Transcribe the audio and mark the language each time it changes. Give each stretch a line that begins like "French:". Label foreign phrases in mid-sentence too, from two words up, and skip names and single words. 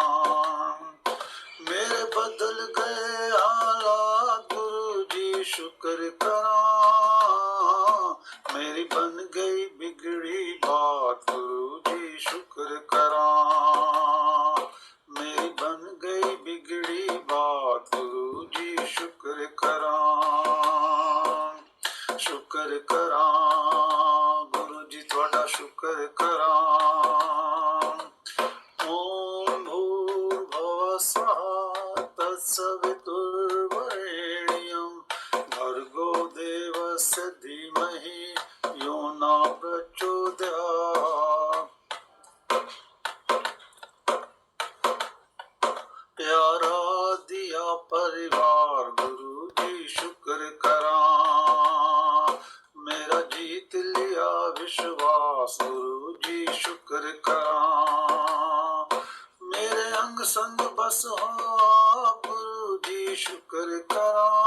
Hindi: मेरे बदल गए हालात गुरु जी शुक्र करा, मेरी बन गई बिगड़ी बात गुरु जी शुक्र करा, मेरी बन गई बिगड़ी बात गुरु जी शुक्र करा, शुक्र करा गुरु जी थोड़ा शुक्र करा।
Sanskrit: ओम भूर्भुवः स्वः तत्सवितुर्वरेण्यं भर्गो देवस्य धीमहि यो न प्रचोदयात्।
Hindi: परिवार गुरु जी शुक्र करा। मेरा जीत लिया विश्वास गुरु जी शुक्र करा। मेरे अंग संग बस हो गुरु जी शुक्र करा।